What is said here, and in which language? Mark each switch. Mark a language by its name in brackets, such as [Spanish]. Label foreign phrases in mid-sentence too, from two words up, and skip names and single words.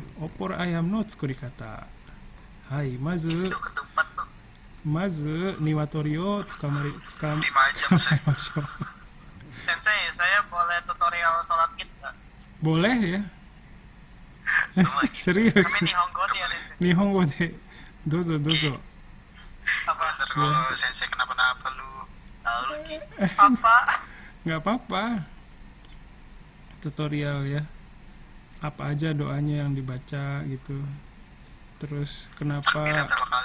[Japanese] Opor ayam no tsukurikata. はい、まず [Indonesian] ketupat tuh. [Japanese] 鶏を掴みましょう. [Indonesian] Sensei, saya boleh tutorial sholat id nggak? Boleh ya? Serius. Kami Nihongo nih ya, Sensei. [Japanese] 日本語でどうぞ. [Indonesian] Apa? Ya. Sensei kenapa-napa lu? Tahu lu Ki. Apa? Nggak apa-apa. Tutorial ya. Apa aja doanya yang dibaca gitu. Terus kenapa Berapa kali?